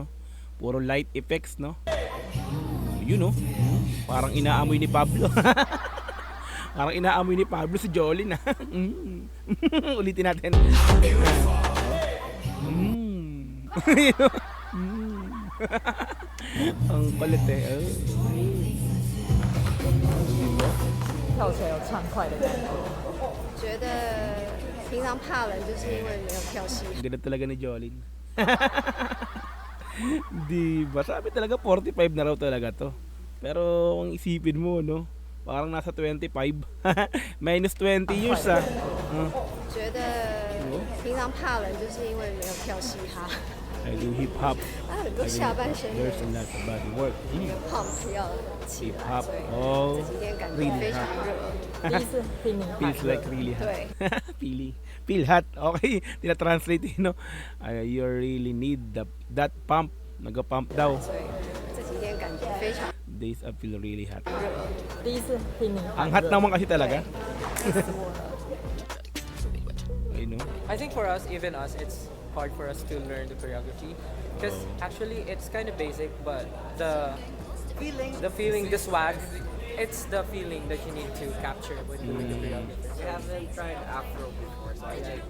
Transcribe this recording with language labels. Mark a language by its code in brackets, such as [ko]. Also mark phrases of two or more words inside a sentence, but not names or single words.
[tl] Puro [en] light effects, [tl] no? Yun, no? Parang inaamoy ni Pablo. Parang inaamoy ni Pablo si Jolin, Ulitin natin. Ang kulit [zh] 跳起来有畅快的感觉。觉得平常怕冷，就是因为没有跳嘻哈。 [tl] Ganda talaga ni Jolin. Di ba? Sabi talaga 45 na raw talaga to. Pero kung isipin mo, no? Parang nasa 25. [en] Minus 20 years, [zh] 觉得平常怕冷，就是因为没有跳嘻哈。 [en] I do hip hop. [zh] 很多下半身 [en] There's a lot of body work. [zh] pump 要起 [en] Hip [zh] 来， [en] hop. [zh] 所以 [en] Oh, [zh] 这几天感觉 [en] really [zh] 非常 [en] hot. [zh] 热。第一次听你喊 [en] Feels like really hot. [zh] 对， [en] Feel hot. Okay, tina-translate, no? You really need that pump. [tl] Nag-pump daw. [zh] 所以这几天感觉非常 [en] Days I feel really hot. [zh] 第一次听你喊 [tl] Ang hot naman kasi talaga. [zh] 累死我了。 [en] Okay, no? I think for us, even us, it's hard for us to learn the choreography because actually it's kind of basic, but the feeling, the swag, it's the feeling that you need to capture when doing the choreography. We haven't tried Afro before, so I think